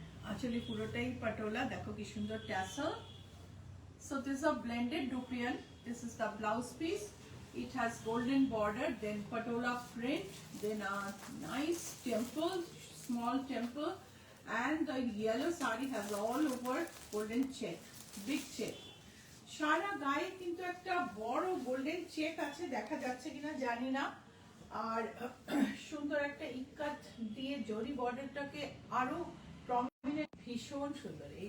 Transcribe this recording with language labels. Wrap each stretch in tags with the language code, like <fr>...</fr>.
<bn>আঁচলে পুরোটাই পটোলা, দেখো কি সুন্দর tassel.</bn> <en>So this is a blended dupion. This is the blouse piece. It has golden border, then patola print, then a nice temple, small temple, and the yellow sari has all over golden check, big check.</en> <bn>সারা গায়ে কিন্তু একটা বড় golden check আছে, দেখা যাচ্ছে কিনা জানি না। আর সুন্দর একটা ইক্কাত দিয়ে জরি বর্ডারটাকে আরো প্রমিনেন্ট, ভীষণ সুন্দর।</bn>